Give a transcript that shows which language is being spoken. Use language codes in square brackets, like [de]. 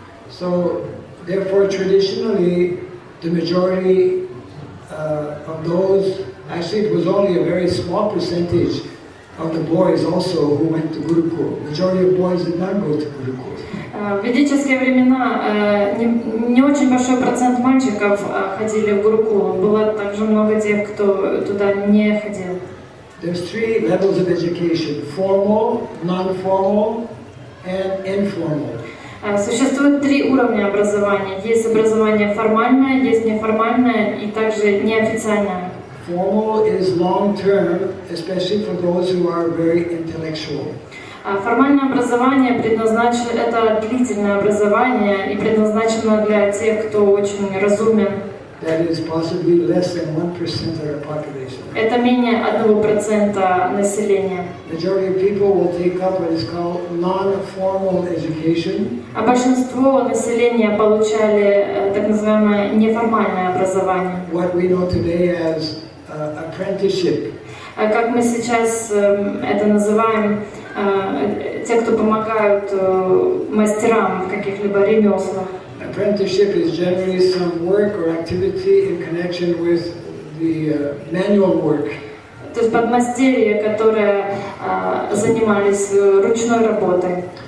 [en] So, therefore, traditionally, the majority of those, actually it was only a very small percentage of the boys also who went to Gurukul. Majority of boys did not go to Gurukul. [ru] В ведические времена не очень большой процент мальчиков ходили в Гурукулу. Было также много тех, кто туда не ходил. [en] There's 3 levels of education: formal, non-formal, and informal. [ru] Существует 3 уровня образования. Есть образование формальное, есть неформальное и также неофициальное. [en] Formal is long-term, especially for those who are very intellectual. [ru] Формальное образование это длительное образование и предназначено для тех, кто очень разумен. [en] That is possibly less than 1% of the population. [ru] Это менее 1% населения. [en] Majority of people will take up what is called non-formal education. [ru] А большинство населения получали так называемое неформальное образование. [en] What we know today as apprenticeship. [ru] Как мы сейчас это называем, те, кто помогают мастерам в каких-либо ремеслах. [en] Apprenticeship is generally some work or activity in connection with the manual work. [ru] То есть подмастерья, которые занимались ручной работой.